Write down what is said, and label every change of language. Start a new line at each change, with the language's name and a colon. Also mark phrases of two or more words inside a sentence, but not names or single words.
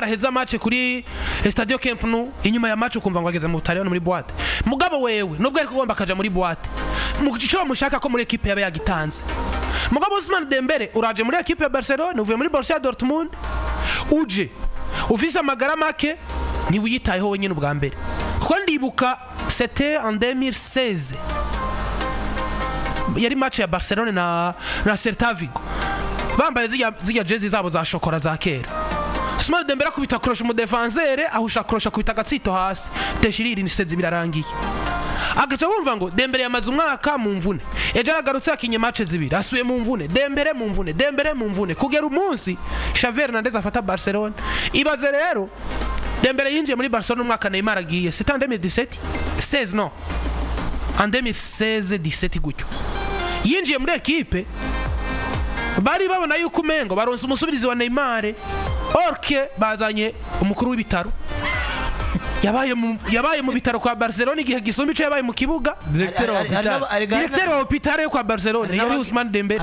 Rundi: aheza match kuri Stadio Camp Nou inyuma ya match ukumva ngo ageze mu Butaliyano muri boîte mugabo wewe nubwo ariko ugomba kaja muri boîte mu gico mushaka ko muri equipe yabe yagitanze mugabo Ousmane Dembele uraje muri equipe ya Barcelona uvuye muri Borussia Dortmund uje ufise amagara make ni wiyitayeho wenyine ubwa mbere kuko ndibuka
French: c'était en 2016
Rundi: yari match ya Barcelona na Celta Vigo bambaye zirya jezi zabo za shokora za kera Ousmane Dembele akubita croche mu defenseur ahusha croche akubita gatsito hasi deshiriri niseze birarangiye agaca bumva ngo Dembele yamaze umwaka mu mvune ejo aragarutse akinye match zibiri asuye mu mvune Dembele mu mvune kugera umunsi Xavi Hernandez afata Barcelona ibaze rero Dembele yinjiye muri Barcelona umwaka Neymar agiye
French: c'était en 2017 16 non en 2016-17
Rundi: gutyo yinjiye muri equipe bari babona yuko umengo baronse umusubirizi wa Neymar orke bazanye umukuru w'ibitaro yabaye mu bitaro kwa Barcelona igihe gisumba ico yabaye mu kibuga directeur wa hospital yo kwa Barcelona yari Ousmane Dembele